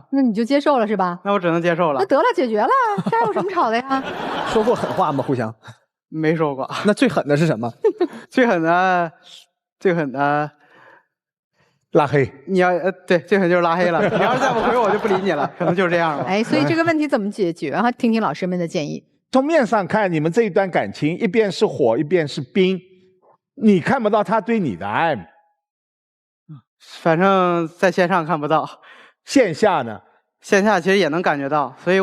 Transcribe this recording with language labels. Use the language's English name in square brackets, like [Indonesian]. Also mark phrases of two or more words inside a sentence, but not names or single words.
[Chinese] 那你就接受了是吧？那我只能接受了。那得了，解決了，这還有什麼吵的呀？說過狠話嗎？互相沒說過。那最狠的是什麼？最狠的拉黑。你要对，最狠就是拉黑了。你要是再不回我就不理你了，可能就是這樣了。所以這個問題怎麼解決？然後聽聽老師們的建議。從面上看，你們這一段感情一邊是火，一邊是冰，你看不到他對你的愛嗎？反正在線上看不到，線下呢？線下其實也能感覺到，所以